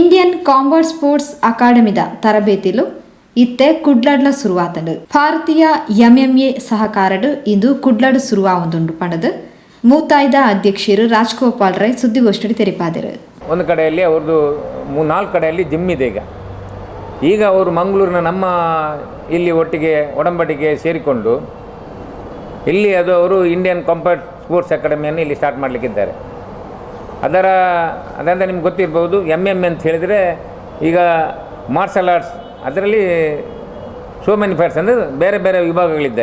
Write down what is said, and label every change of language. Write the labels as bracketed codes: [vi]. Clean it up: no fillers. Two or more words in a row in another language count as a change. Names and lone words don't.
[tcy] ಇಂಡಿಯನ್ ಕಾಂಬಾಟ್ ಸ್ಪೋರ್ಟ್ಸ್ ಅಕಾಡೆಮಿದ ತರಬೇತಿಲು ಇತ್ತೆ ಕುಡ್ಲಡ್ಲ ಶುರುವಾತಂಡು. ಭಾರತೀಯ ಎಂಎಂಎ ಸಹಕಾರಡು ಇಂದು ಕುಡ್ಲಡ್ ಶುರುವಾವುದುಂಡು ಪಂಡದು ಮೂತಾಯ್ದ ಅಧ್ಯಕ್ಷರು ರಾಜ್ಗೋಪಾಲ್ ರೈ ಸುದ್ದಿಗೋಷ್ಠಿ ತೆರೆಪಾದರು. [kn] ಒಂದು ಕಡೆಯಲ್ಲಿ ಅವ್ರದ್ದು 3-4 ಕಡೆಯಲ್ಲಿ ಜಿಮ್ ಇದೆ. ಈಗ ಅವರು ಮಂಗಳೂರಿನ ನಮ್ಮ ಇಲ್ಲಿ ಒಟ್ಟಿಗೆ ಒಡಂಬಡಿಕೆ ಸೇರಿಕೊಂಡು ಇಲ್ಲಿ ಅವರು ಇಂಡಿಯನ್ ಕಾಂಬಾಟ್ ಸ್ಪೋರ್ಟ್ಸ್ ಅಕಾಡೆಮಿಯನ್ನು ಇಲ್ಲಿ ಸ್ಟಾರ್ಟ್ ಮಾಡಲಿಕ್ಕಿದ್ದಾರೆ. ಅದರಿಂದ ನಿಮ್ಗೆ ಗೊತ್ತಿರ್ಬೋದು, ಎಮ್ ಅಂತ ಹೇಳಿದರೆ ಈಗ [en] martial arts [kn] ಅದರಲ್ಲಿ [en] so many fights [kn] ಅಂದರೆ ಬೇರೆ ಬೇರೆ ವಿಭಾಗಗಳಿದೆ.